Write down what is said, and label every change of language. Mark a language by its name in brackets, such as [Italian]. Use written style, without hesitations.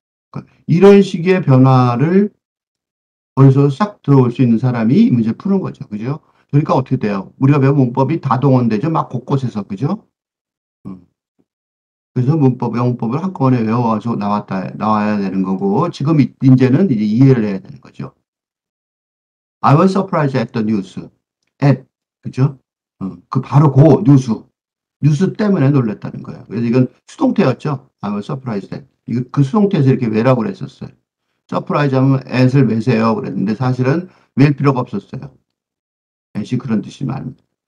[Korean] 그러니까 이런 식의 변화를 벌써 싹 들어올 수 있는 사람이 이 문제 푸는 거죠. 그죠? 그러니까 어떻게 돼요? 우리가 배운 문법이 다 동원되죠. 막 곳곳에서. 그죠? 음. 그래서 영문법을 한꺼번에 외워서 나와야 되는 거고, 지금 이제는 이제 이해를 해야 되는 거죠. [English] I was surprised at the news. [Korean] at. 그죠? 그 바로 그 뉴스 때문에 놀랐다는 거예요. 그래서 이건 수동태였죠. [English] I was surprised at. [Korean] 이거 그 수동태에서 이렇게 왜라고 그랬었어요. 서프라이즈 하면 at을 왜세요 그랬는데 사실은 웰 필요가 없었어요. at이 그런 뜻이 많습니다.